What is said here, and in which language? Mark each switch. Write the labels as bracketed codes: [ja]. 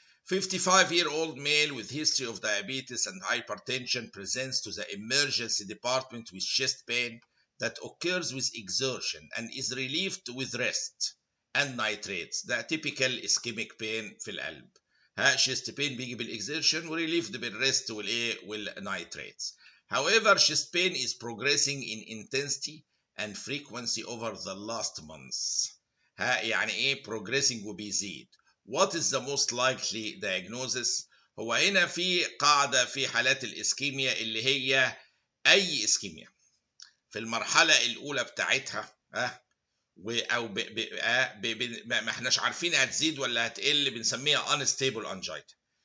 [en] 55-year-old male with history of diabetes and hypertension presents to the emergency department with chest pain that occurs with exertion and is relieved with rest and nitrates. [ar] ده [en] typical ischemic pain [ar] في القلب. [en] chest pain [ar] بيجي بالاكزertion وريليفد بالريست والايه والنيتريتس. [en] However, chest pain is progressing in intensity and frequency over the last months. [ar] يعني ايه progressing وبيزيد. [en] What is the most likely diagnosis؟ [ar] هو هنا في قاعدة في حالات الإسكيميا اللي هي أي إسكيميا في المرحلة الأولى بتاعتها أو ما احناش عارفين هتزيد ولا هتقل، بنسميها unstable angina.